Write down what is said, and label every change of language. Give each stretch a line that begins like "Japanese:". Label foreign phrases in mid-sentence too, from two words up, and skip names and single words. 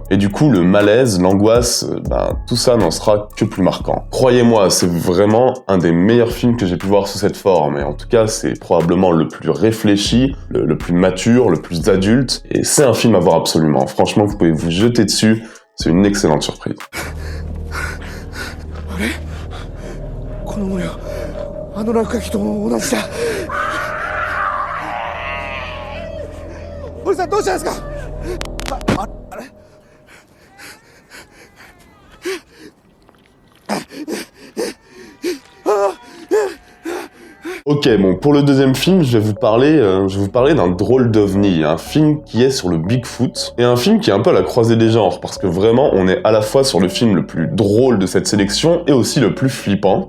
French: Et du coup le malaise, l'angoisse, tout ça n'en sera que plus marquant. Croyez-moi, c'est vraiment un des meilleurs films que j'ai pu voir sous cette forme, et en tout cas c'est probablement le plus réfléchi, le plus mature, le plus adulte, et c'est un film à voir absolument. Franchement vous pouvez vous jeter dessus, c'est une excellente surprise.
Japanese: この模様、あの落書きと同じだ。堀さんどうしたんですか？あれ
French: Ok, bon, pour le deuxième film, je vais vous parler d'un drôle d'ovni, un film qui est sur le Bigfoot, et un film qui est un peu à la croisée des genres, parce que vraiment, on est à la fois sur le film le plus drôle de cette sélection, et aussi le plus flippant.